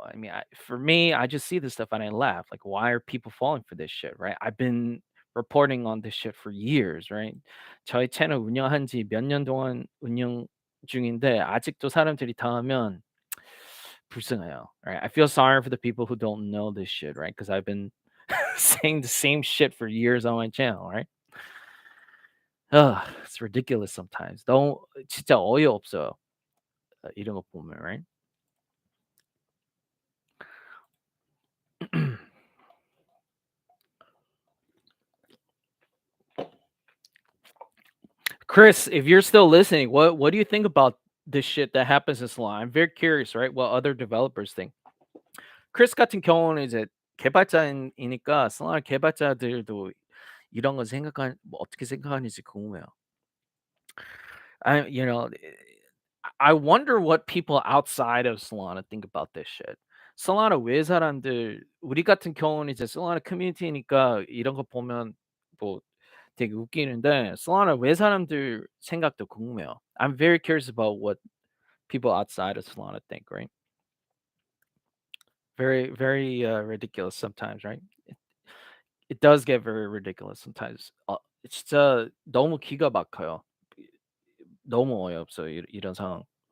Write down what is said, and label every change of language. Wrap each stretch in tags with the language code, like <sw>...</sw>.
<en>I mean, for me, I just see this stuff and I laugh. Like, why are people falling for this shit, right? I've been reporting on this shit for years, right?</en> <ko>저희 채널 운영한 지 몇 년 동안 운영 중인데 아직도 사람들이 당하면 불쌍해요, right?</ko> <en>I feel sorry for the people who don't know this shit, right? Because I've been saying the same shit for years on my channel, right? Ugh, it's ridiculous sometimes.</en> <ko>너무 진짜 어이없어요. 이런 거 보면, right?</ko> <en>Chris, if you're still listening, what do you think about this shit that happens in Solana? I'm very curious, right? What other developers think.</en> <ko>크리스 같은 경우는 이제 개발자이니까 솔라나 개발자들도 이런 거 생각한 뭐 어떻게 생각하는지 궁금해요.</ko> <en>You know, I wonder what people outside of Solana think about this shit.</en> <ko>솔라나 외 사람들 우리 같은 경우는 이제 솔라나 커뮤니티니까 이런 거 보면 뭐 되게 웃기는데 솔라나 외 사람들 생각도 궁금해요.</ko> <en>I'm very curious about what people outside of Solana think, right? Very, very ridiculous sometimes, right? It does get very ridiculous sometimes.</en> <ko>진짜 너무 기가 막혀요. 너무 어이없어요, 이런 상황.</ko>